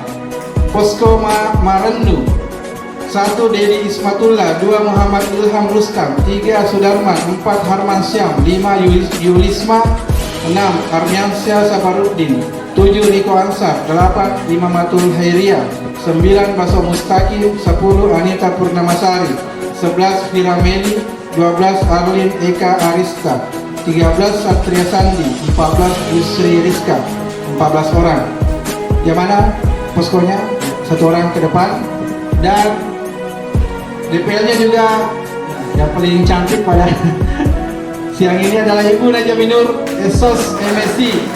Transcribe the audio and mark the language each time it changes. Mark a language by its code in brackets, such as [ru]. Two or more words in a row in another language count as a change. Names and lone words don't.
[id] Posko Marendu, 1 Dedi Ismatullah, 2 Muhammad Ilham Rustam, 3 Sudarman, 4 Harman Syam, 5 Yulisma, 6 Armiansyah Sabaruddin, 7 Riko Ansar, 8 Imamatul Hairia, 9 Baso Mustaqim, 10 Anita Purnamasari, 11 Firameli, 12 Arlin Eka Arista, 13 Satria Sandi, 14 Yusri Rizka, 14 orang. Yang mana poskonya? 1 orang ke depan. Dan DPL-nya juga yang paling cantik pada siang ini adalah Ibu Naja Minur, SOS MSI.